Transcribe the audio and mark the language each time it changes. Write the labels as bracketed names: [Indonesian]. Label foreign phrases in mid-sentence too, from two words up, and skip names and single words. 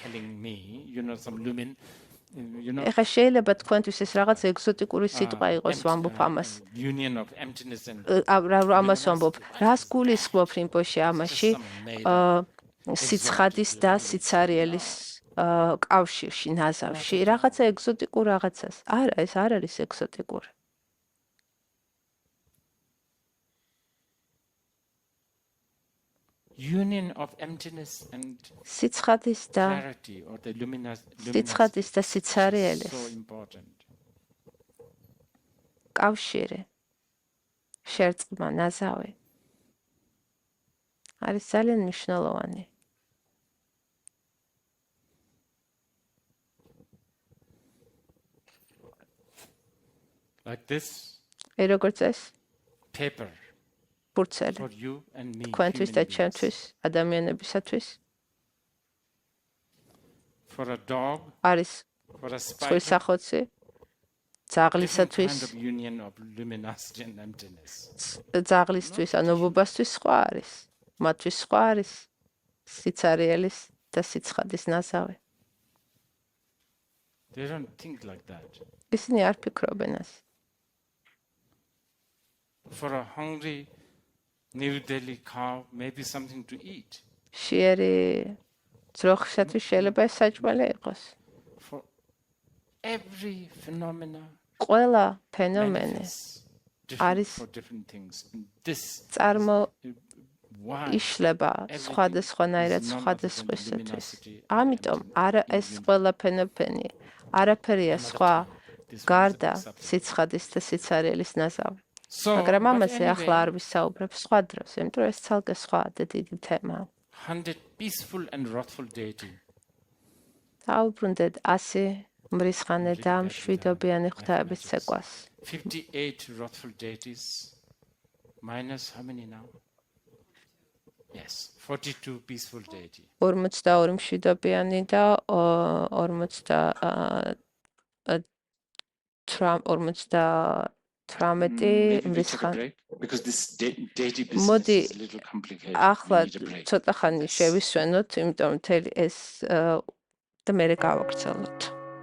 [Georgian] ეხლა შეიძლება თქვენთვის ეს რაღაც ეგზოტიკური სიტყვა იყოს ვამბობ ამას ამას ვამბობ რას გულისხმობ რინპოშე ამაში სიცხადის და სიცარიელის კავშირში ნაზავში რაღაცა ეგზოტიკურ რაღაცას არა ეს არ არის ეგზოტიკური [English] union of emptiness and [Georgian] სიცხადის და სიცარიელის კავშირი შერწყმა ნაზავი არის ძალიან მნიშვნელოვანი [English] like this [Georgian] როგორც ეს [English] paper [Georgian] ფურცელი თქვენთვის და ჩემთვის ადამიანებისათვის არის სხვისახოცი ძაღლისათვის ძაღლისთვის ან ობობასთვის სხვა არის მათთვის სხვა არის სიცარიელის და სიცხადის ნაზავი ისინი არ ფიქრობენ ასე [English] for a hungry New Delhi cow, maybe something to eat. [Georgian] Shieri ძროხისათვის შეიძლება ეს საჭმელი იყოს. [English] For every phenomena. [Georgian] ყველა ფენომენი არის წარმო იშლება სხვადასხვანაირად სხვადასხვისათვის. ამიტომ არა ეს ყველა ფენომენი არაფერია სხვა გარდა სიცხადის და სიცარიელის ნაზავი. მაგრამ ამაზე ახლა არ ვისაუბრებ სხვა დროს, იმიტომ რომ ეს ცალკე სხვა და დიდი თემაა. [English] 100 peaceful and wrathful deity. [Georgian] დაუბრუნდეთ 100 მრისხანე და მშვიდობიანი ღვთაების ცეკვას. [English] 58 wrathful deities minus how many now? Yes, 42 peaceful deity. [Georgian] 42 მშვიდობიანი და 18 მრისხანე. მოდი ახლა ცოტა ხანი შევისვენოთ, იმიტომ მთელი ეს და მე გავაგრძელოთ.